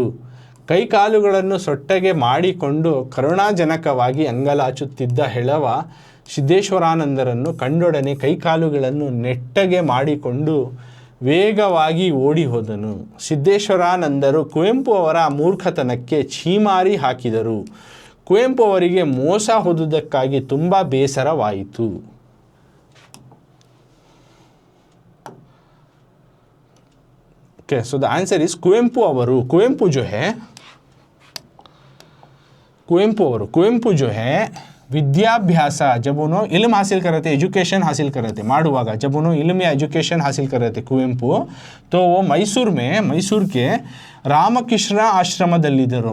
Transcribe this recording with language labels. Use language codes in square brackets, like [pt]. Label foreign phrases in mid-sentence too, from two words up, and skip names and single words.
[kn] ಕೈಕಾಲುಗಳನ್ನು ಸೊಟ್ಟಗೆ ಮಾಡಿಕೊಂಡು ಕರುಣಾಜನಕವಾಗಿ ಅಂಗಲಾಚುತ್ತಿದ್ದ ಹೆಳವ ಸಿದ್ದೇಶ್ವರಾನಂದರನ್ನು ಕಂಡೊಡನೆ ಕೈಕಾಲುಗಳನ್ನು ನೆಟ್ಟಗೆ ಮಾಡಿಕೊಂಡು ವೇಗವಾಗಿ ಓಡಿ ಹೋದನು। ಸಿದ್ದೇಶ್ವರಾನಂದರು ಕುವೆಂಪು ಅವರ ಮೂರ್ಖತನಕ್ಕೆ ಛೀಮಾರಿ ಹಾಕಿದರು। ಕುವೆಂಪು ಅವರಿಗೆ ಮೋಸ ಹೋದುದಕ್ಕಾಗಿ ತುಂಬ ಬೇಸರವಾಯಿತು। [en] ओके, सो द आंसर इज कुवेंपु [kn] ಅವರು। [hi] कुवेंपु जो है विद्याभ्यास, जब उन्होंने इल्म हासिल कर रहे थे, एजुकेशन हासिल कर रहे थे, माडुवागा जब उन्होंने इल्म या एजुकेशन हासिल कर रहे थे कुवेंपु, तो वो मैसूर के रामकृष्ण [kn] ಆಶ್ರಮದಲ್ಲಿದ್ದರು।